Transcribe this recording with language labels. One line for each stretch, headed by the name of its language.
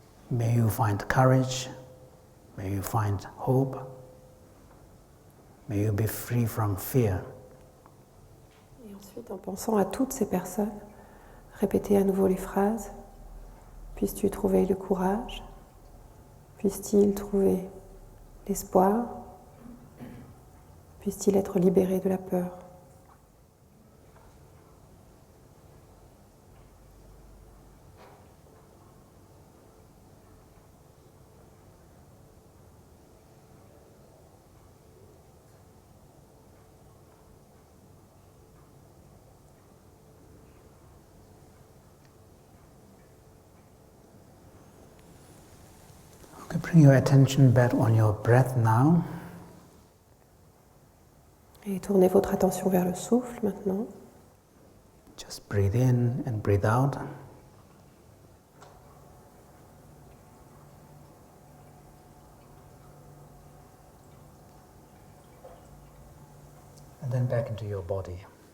English: May you find courage, may you find hope, may you be free from fear.
French: Et ensuite, en pensant à toutes ces personnes, répétez à nouveau les phrases. Puisses-tu trouver le courage? Puisse-t-il trouver l'espoir? Puisse-t-il être libéré de la peur?
English: Okay, bring your attention back on your breath now.
French: Et tournez votre attention vers le souffle maintenant.
English: Just breathe in and breathe out. And then back into your body.